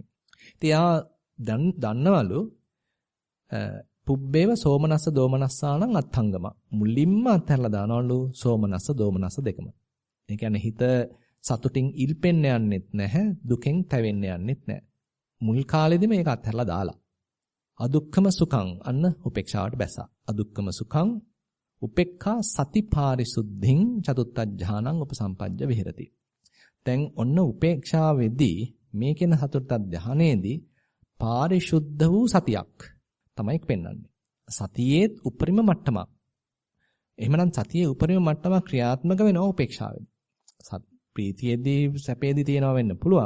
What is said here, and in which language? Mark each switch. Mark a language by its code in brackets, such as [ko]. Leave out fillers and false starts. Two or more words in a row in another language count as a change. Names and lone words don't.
[si] ඉතින් එයා දන්නවලු පුබ්බේව [pi] සෝමනස්ස දෝමනස්සානං අත්ංගම. [si] මුලින්ම අත්හැරලා දානවලු [pi] සෝමනස්ස දෝමනස්ස [si] දෙකම. ඒ කියන්නේ හිත සතුටින් ඉල්පෙන්න යන්නෙත් නැහැ, දුකෙන් තැවෙන්න යන්නෙත් නැහැ. මුල් කාලෙදිම මේක අත්හැරලා දාලා. [pi] අදුක්ඛම සුඛං [si] අන්න උපේක්ෂාවට බැසා. [pi] අදුක්ඛම සුඛං උපේක්ඛා සති පාරිසුද්ධින් චතුත්ථ ඥානං උපසම්පජ්ජ විහෙරති. [si] දැන් ඔන්න උපේක්ෂාවේදී මේ කියන චතුත්ථ ඥානයේදී පාරිශුද්ධ වූ සතියක් තමයි පෙන්වන්නේ. සතියේත් උපරිම මට්ටමක්. එහෙමනම් සතියේ උපරිම මට්ටමක් ක්‍රියාත්මක වෙනවා උපේක්ෂාවේදී. ප්‍රීතියේදී සැපේදී තියෙනවා වෙන්න පුළුවන්.